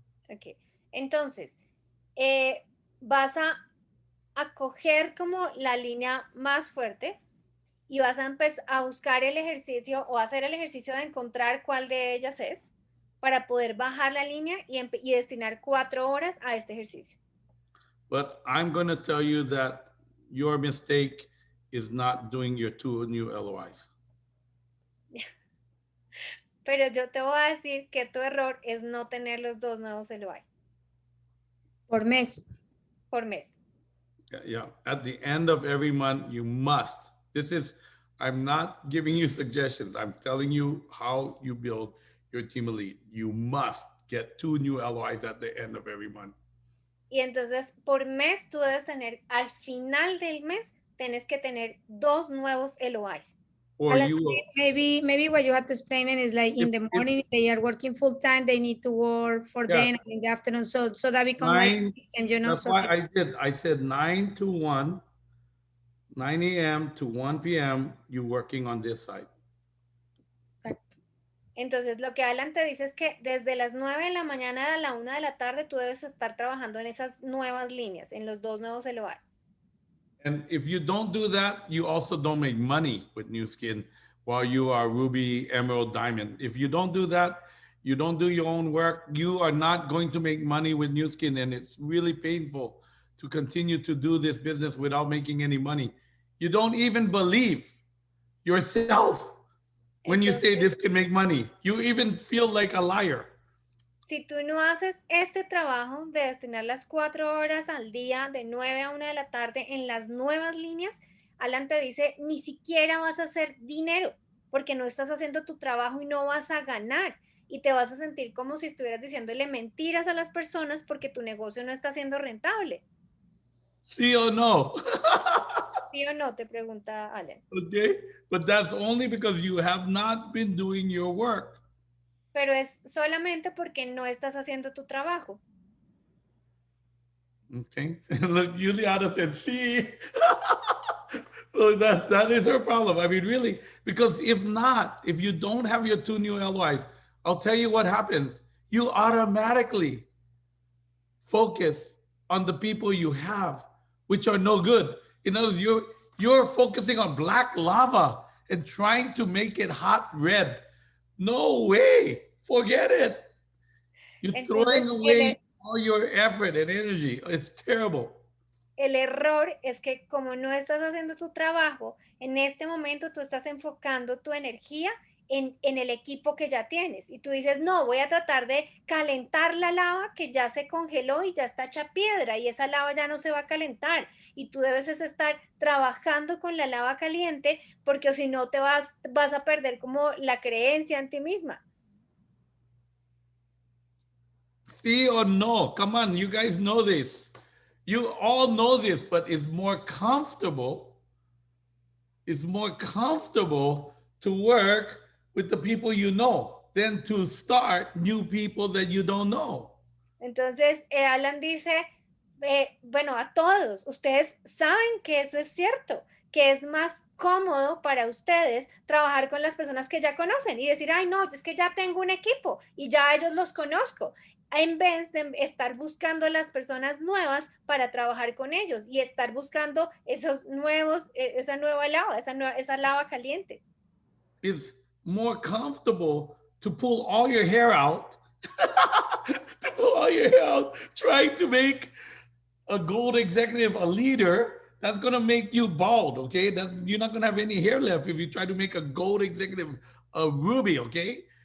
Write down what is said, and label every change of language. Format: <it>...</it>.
<es>Ok, entonces, vas a coger como la línea más fuerte y vas a empezar a buscar el ejercicio o hacer el ejercicio de encontrar cuál de ellas es para poder bajar la línea y destinar 4 horas a este ejercicio.</es> <en>But I'm going to tell you that your mistake is not doing your 2 new LOIs.</en> <es>Pero yo te voy a decir que tu error es no tener los 2 nuevos LOI. Por mes. Por mes.</es> <en>Yeah. At the end of every month, you must. I'm not giving you suggestions. I'm telling you how you build your team elite. You must get 2 new LOIs at the end of every month.</en> <es>Y entonces, por mes, tú debes tener, al final del mes, tienes que tener 2 nuevos LOIs.</es> <en>Or you will. Maybe what you have to explain it is like in the morning they are working full time, they need to work for them in the afternoon. So that becomes like system, you know. That's why I said 9 to 1, 9 a.m. to 1 p.m. you working on this side.</en> <es>Exacto. Entonces, lo que Alan te dice es que desde las 9 de la mañana a la 1 de la tarde tú debes estar trabajando en esas nuevas líneas, en los 2 nuevos LOI.</es> <en>And if you don't do that, you also don't make money with New Skin while you are Ruby, Emerald, Diamond. If you don't do that, you don't do your own work, you are not going to make money with New Skin. And it's really painful to continue to do this business without making any money. You don't even believe yourself when you say this can make money. You even feel like a liar.</en> <es>Si tú no haces este trabajo de destinar las 4 horas al día de 9 a 1 de la tarde en las nuevas líneas, Alan te dice, ni siquiera vas a hacer dinero porque no estás haciendo tu trabajo y no vas a ganar. Y te vas a sentir como si estuvieras diciéndole mentiras a las personas porque tu negocio no está siendo rentable. ¿Sí o no? ¿Sí o no? Te pregunta Alan.</es> <en>Okay, but that's only because you have not been doing your work.</en> <es>Pero es solamente porque no estás haciendo tu trabajo.</es> <en>Okay, look, Juliana said, sí. So that is her problem. I mean, really, because if not, if you don't have your 2 new LOIs, I'll tell you what happens. You automatically focus on the people you have, which are no good. In other words, you're focusing on black lava and trying to make it hot red. No way. Forget it. You're</en> <es>Entonces,</es> <en>throwing away all your effort and energy. It's terrible.</en> <es>el error es que como no estás haciendo tu trabajo, en este momento tú estás enfocando tu energía en el equipo que ya tienes. Y tú dices, no, voy a tratar de calentar la lava que ya se congeló y ya está hecha piedra y esa lava ya no se va a calentar. Y tú debes estar trabajando con la lava caliente porque si no te vas a perder como la creencia en ti misma. Sí or no?</es> <en>Come on, you guys know this. You all know this, but it's more comfortable. It's more comfortable to work with the people you know than to start new people that you don't know.</en> <es>Entonces, Alan dice, bueno, a todos, ustedes saben que eso es cierto, que es más cómodo para ustedes trabajar con las personas que ya conocen y decir, ay, no, es que ya tengo un equipo y ya ellos los conozco, en vez de estar buscando las personas nuevas para trabajar con ellos y estar buscando esos nuevos, esa nueva lava, esa lava caliente.</es> <en>It's more comfortable to pull all your hair out, to pull all your hair out, trying to make a gold executive a leader. That's gonna make you bald, okay? You're not gonna have any hair left if you try to make a gold executive a ruby, okay?</en>